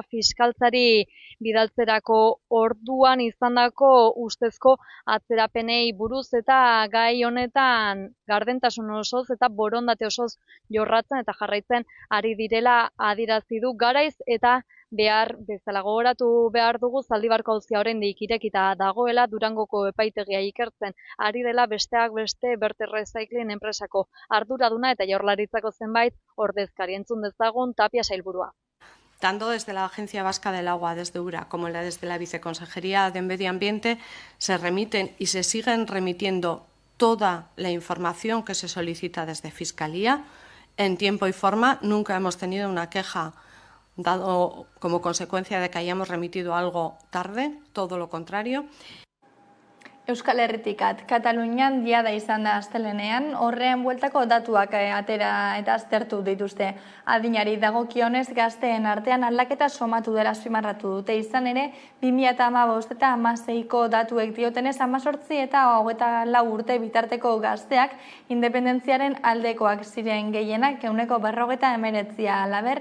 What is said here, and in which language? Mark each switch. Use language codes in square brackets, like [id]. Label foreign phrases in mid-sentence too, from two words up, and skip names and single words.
[eu] fiskaltzari bidaltzerako orduan izandako ustezko atzerapenei buruz eta gai honetan gardentasun osoz eta borondate osoz jorratzen eta jarraitzen ari direla adierazi du garaiz eta behar bezala gogoratu behar dugu Zaldibarko auzia oraindik irekita dagoela Durangoko epaitegia ikertzen ari dela besteak beste Berte Recycling enpresako arduraduna eta Jaurlaritzako zenbait ordezkari entzun dezagun Tapia sailburua. [es] Tanto desde la Agencia Vasca del Agua, desde URA, como desde la Viceconsejería de Medio Ambiente, se remiten y se siguen remitiendo toda la información que se solicita desde Fiscalía en tiempo y forma. Nunca hemos tenido una queja dado como consecuencia de que hayamos remitido algo tarde, todo lo contrario. [eu] Euskal Herritik Katalunian diada izan da astelenean, horrean bueltako datuak atera eta aztertu dituzte. Adinari dagokionez gazteen artean aldaketa somatu dela azpimarratu dute, izan ere 2015 eta 2016ko datuek diotenez 18 eta 24 urte bitarteko gazteak independentziaren aldekoak ziren gehienak, 49% halaber.